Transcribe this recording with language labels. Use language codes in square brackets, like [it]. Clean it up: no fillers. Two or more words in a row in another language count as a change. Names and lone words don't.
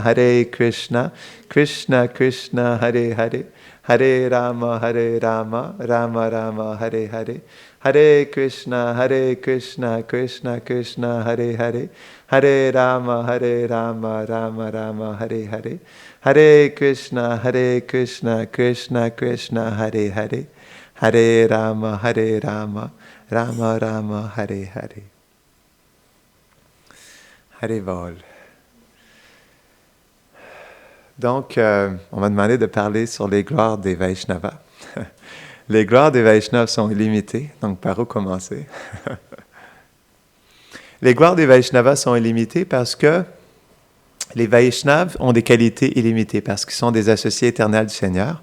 [sa] Krishna Krishna Hare Hare Hare Rama Rama Rama Hare Hare Hare Krishna Krishna Krishna Hare Hare Hare Rama Rama Rama Hare Hare Hare Krishna Krishna Krishna Hare Hare Hare Rama Rama Rama Hare Hare. Hare Vol. [fr] Donc, on m'a demandé de parler sur les gloires des Vaishnavas. Les gloires des Vaishnavas sont illimitées, donc par où commencer? Les gloires des Vaishnavas sont illimitées parce que les Vaishnavas ont des qualités illimitées, parce qu'ils sont des associés éternels du Seigneur.